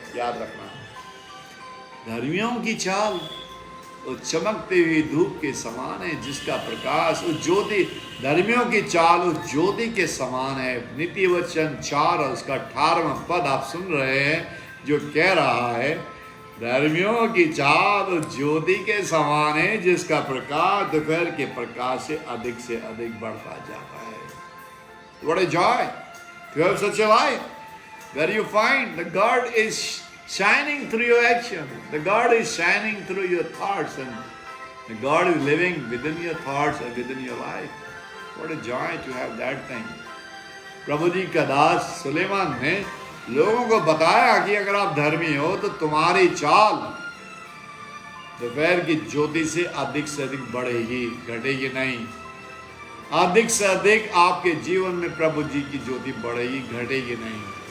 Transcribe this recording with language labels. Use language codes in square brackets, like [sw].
[hi] याद रखना, धर्मियों की चाल उस चमकते हुए धूप के समान है जिसका प्रकाश उस ज्योति, धर्मियों की चाल उस ज्योति के समान है। नीति वचन 4 और उसका 18वां पद आप सुन रहे हैं जो कह रहा है, धर्मियों की चाल उस ज्योति के समान है जिसका प्रकाश दोपहर के प्रकाश से अधिक बढ़ता जाता है। [en] What a joy to have such a life where you find the God is shining through your action, the God is shining through your thoughts, and the God is living within your thoughts and within your life. What a joy to have that thing. [hi] प्रभु जी का दास सुलेमान ने लोगों को बताया कि अगर आप धर्मी हो तो तुम्हारी चाल दोपहर की ज्योति से अधिक बढ़ेगी, घटेगी नहीं। अधिक से अधिक आपके जीवन में प्रभु जी की ज्योति बढ़ेगी, घटेगी नहीं।